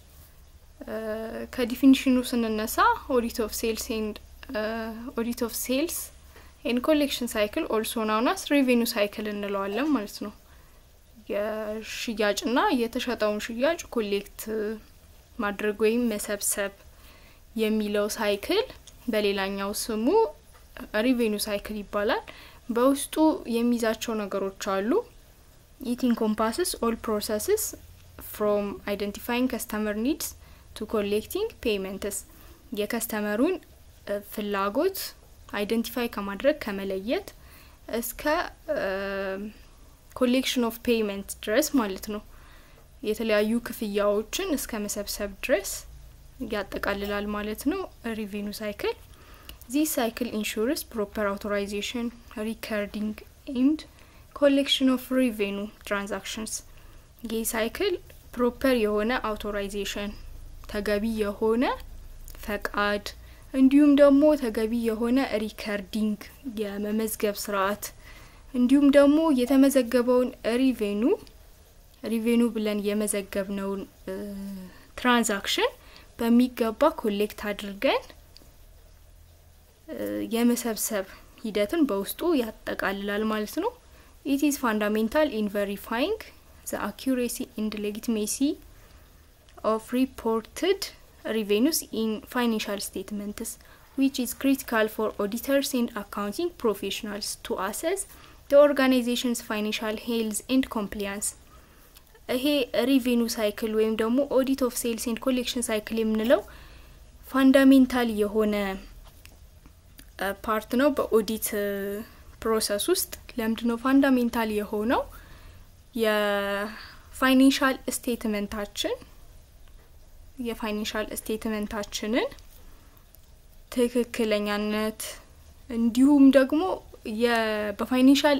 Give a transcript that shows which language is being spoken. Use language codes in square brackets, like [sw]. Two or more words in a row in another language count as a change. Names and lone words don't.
[am] ከዲፊኒሽኑ ስንነሳ [en] audit of sales and collection cycle also known as revenue cycle [am] እንለዋለን ማለት ነው። የሽያጭና የተሸጠውን ሽያጭ ኮሌክት ማድረግ ወይም መሰብሰብ የሚለው ሳይክል በሌላኛው ስሙ [en] revenue cycle [am] ይባላል። በውስጡ የሚይዛቸው ነገሮች አሉ። [en] It encompasses all processes from identifying customer needs to collecting payments. [am] የከስተመሩን ፍላጎት አይደንቲፋይ ከማድረግ ከመለየት እስከ [en] collection of payment [am] ድረስ ማለት ነው። የተለያዩ ክፍያዎችን እስከ መሰብሰብ ድረስ ያጠቃልላል ማለት ነው [en] revenue cycle። This cycle ensures proper authorization, recording and collection of revenue transactions. This cycle proper [am] የሆነ authorization ተገቢ የሆነ ፈቃድ እንዲሁም ደግሞ ተገቢ የሆነ recording የመመዝገብ ስርዓት እንዲሁም ደግሞ የተመዘገበውን revenue ብለን የመዘገብነውን transaction በሚገባ ኮሌክት አድርገን የመሰብሰብ ሂደትን በውስጡ ያጠቃልላል ማለት ነው። [en] It is fundamental in verifying the accuracy and legitimacy of reported revenues in financial statements, which is critical for auditors and accounting professionals to assess the organization's financial health and compliance. [am] ይሄ [en] revenue cycle [am] ወይም ደግሞ [en] audit of sales and collection cycle [am] የምንለው fundamental የሆነ ፓርት ነው በኦዲት ፕሮሰስ ውስጥ። ለምንድነው ፋንዳሜንታል የሆነው? የፋይናንሻል ስቴትመንታችንን ትክክለኛነት እንዲሁም ደግሞ በፋይናንሻል